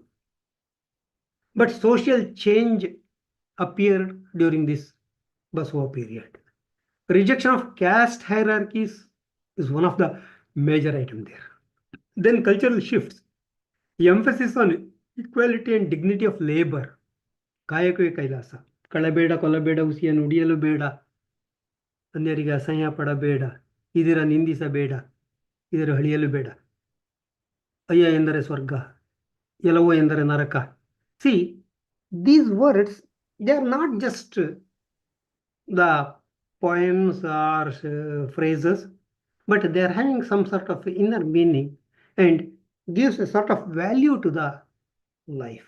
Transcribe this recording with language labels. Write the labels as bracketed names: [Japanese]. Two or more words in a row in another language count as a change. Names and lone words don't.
[English] But social change appeared during this Basava period. Rejection of caste hierarchies is one of the major items there. Then cultural shifts. The emphasis on equality and dignity of labor. [Kannada] ಕಾಯಕವೇ ಕೈಲಾಸ. ಕಳಬೇಡ, ಕೊಲಬೇಡ, ಹುಸಿಯ ನುಡಿಯಲು ಬೇಡ. ಅನ್ಯರಿಗೆ ಅಸಹ್ಯ ಪಡಬೇಡ, ಇದರ ನಿಂದಿಸಬೇಡ, ಇದರ ಹಳಿಯಲು ಬೇಡ. ಅಯ್ಯ ಎಂದರೆ ಸ್ವರ್ಗ, ಎಲ್ಲವೋ ಎಂದರೆ ನರಕ. [English] See, these words, they are not just the poems or phrases, but they are having some sort of inner meaning and gives a sort of value to the life.